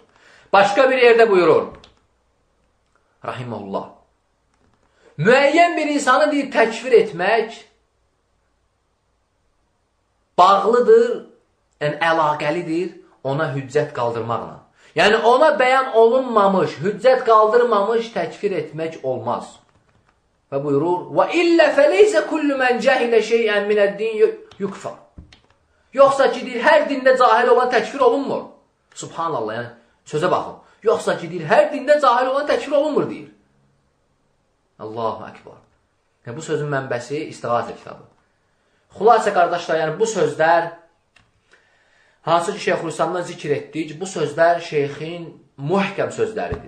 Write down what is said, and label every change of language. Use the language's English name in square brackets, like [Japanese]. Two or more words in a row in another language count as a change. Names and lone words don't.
[Azerbaijani] Başqa bir yerdə buyurur, Rahiməhullah, müəyyən bir insanı deyir, təkfir etmək bağlıdır, yəni əlaqəlidir ona hüccət qaldırmaqla. Yəni ona bəyan olunmamış, hüccət qaldırmamış təkfir etmək olmaz. Və buyurur, [Arabic] وَإِلَّا فَلَيْسَ كُلُّ مَنْ جَهِلَ شَيْئًا مِنَ الدِّينِ يُكْفَرْ. [Azerbaijani] Yoxsa ki, deyir, hər dində cahil olan təkfir olunmur. Subhanallah, yəni sözə baxın. Yoxsa ki, deyir, hər dində cahil olan təkfir olunmur, deyir. [Arabic] الله أكبر. [Azerbaijani] Yəni, bu sözün mənbəsi İstiğasə kitabı. Xülasə, qardaşlar, yəni bu sözlər, hansı ki, Şeyxülislamdan zikr etdik, bu sözlər şeyxin muhkəm sözləridir.